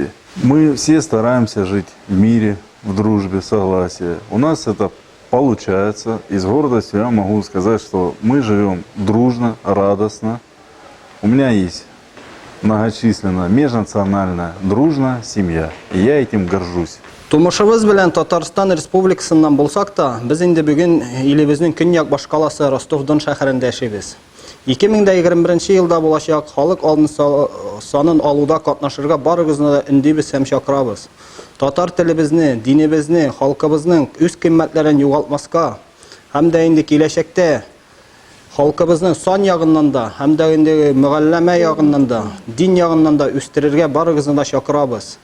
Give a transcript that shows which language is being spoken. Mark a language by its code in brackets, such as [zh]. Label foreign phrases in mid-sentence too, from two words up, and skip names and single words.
[ru] Мы все стараемся жить в мире, в дружбе, в согласии. У нас это получается. И с гордостью я могу сказать, что мы живем дружно, радостно. У меня есть многочисленная, межнациональная, дружная семья. И я этим горжусь. [tt] Тумышыбыз белән Татарстан Республикасыннан булсак та, без инде бүген илебезнең көньяк баш каласы Ростов-Дон шәһәрендә яшибез. 2021 елда булачак халык алдын санын алуда катнашырга барыгызны да өндибез һәм чакырабыз. Татар телебезне, динебезне, халкыбызның үз кыйммәтләрен югалтмаска һәм дә инде киләчәктә халкыбызның сан ягыннан да, һәм дә инде мөгалләмә ягыннан да, дин ягыннан да үстерергә барыгызны да чакырабыз.